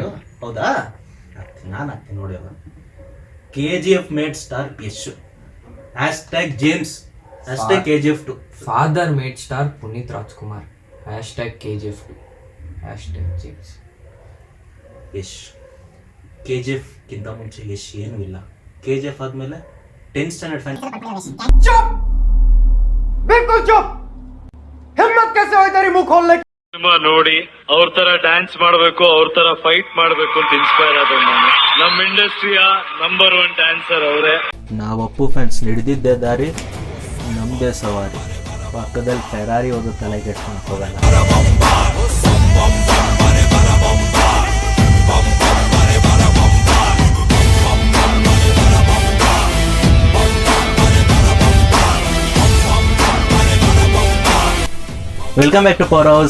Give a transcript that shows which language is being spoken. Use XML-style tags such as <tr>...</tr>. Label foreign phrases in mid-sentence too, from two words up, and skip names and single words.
<kn>ಹೌದಾ? ನಾನು ಹಾಕ್ತೀನಿ ನೋಡಿ. ಅವ KGF</kn> <en>made star</en> <kn>ಯಶ್ #ಜೇಮ್ಸ್ #KGF2</kn> <en>father made star ಪುನೀತ್ ರಾಜ್ಕುಮಾರ್ #KGF2 #ಜೇಮ್ಸ್</en> <kn>ಯಶ್. KGF ಗಿಂತ ಮುಂಚೆ ಯಶ್ ಏನೂ ಇಲ್ಲ. KGF ಆದ್ಮೇಲೆ 10th</kn> <en>standard fan.</en> <hi>चुप, बिल्कुल चुप. हिम्मत कैसे हो तेरी मुंह खोलने की?</hi> <kn>ಸಿನಿಮಾ ನೋಡಿ ಅವ್ರ ತರ ಡ್ಯಾನ್ಸ್ ಮಾಡಬೇಕು, ಅವ್ರ ತರ ಫೈಟ್ ಮಾಡಬೇಕು ಅಂತ ಇನ್ಸ್ಪೈರ್ ಆದ ನಾನು. ನಮ್ಮ ಇಂಡಸ್ಟ್ರಿಯ ನಂಬರ್ 1 ಡ್ಯಾನ್ಸರ್ ಅವರೇ. ನಾವು ಅಪ್ಪು ಫ್ಯಾನ್ಸ್ ಹಿಡಿದಿದ್ದೆ ದಾರಿ, ನಮ್ಮದೇ ಸವಾರಿ. ಪಕ್ಕದಲ್ಲಿ ಫೆರಾರಿ ಹೋದ ತಲೆ ಕೆಡ್ಕೊಂಡು ಹೋಗಲ್ಲ.</kn> <en>welcome back to Power House.</en>